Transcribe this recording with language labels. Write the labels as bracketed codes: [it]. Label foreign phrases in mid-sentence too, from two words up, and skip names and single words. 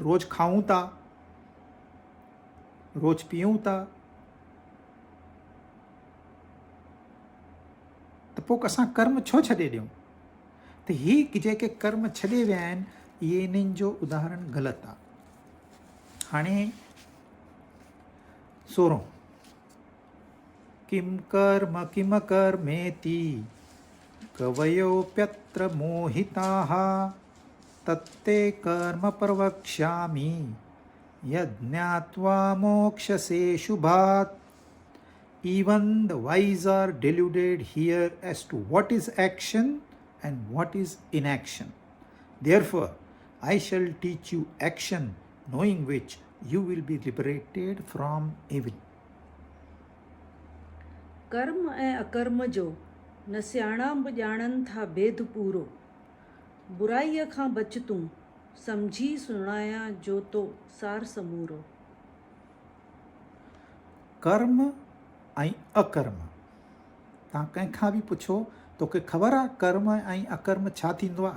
[sd] रोज़ खाऊं था, रोज़ पीऊं था, त पोइ असां कर्म छो छॾे ॾियूं? त ही जेके कर्म छॾे विया आहिनि, इहे इन्हनि जो उदाहरण ग़लति आहे। [sa] हाणे 16 किम कर्मेति कवयोप्यत्र मोहिताः तत्ते कर्म प्रवक्ष्यामि यज्ञात्वा मोक्षसे शुभात्। [en] Even the wise are deluded here as to what is action and what is inaction. Therefore, I shall teach you action, knowing which you will be liberated from evil. [sd] कर्म ऐं अकर्म जो न सियाणा बि ॼाणनि था भेद पूरो। बुराईअ खां बच तूं, सम्झी सुणायां जो तो सार समूरो। कर्म ऐं अकर्म, तव्हां कंहिंखां बि पुछो तोखे ख़बर आहे कर्म ऐं अकर्म छा थींदो आहे?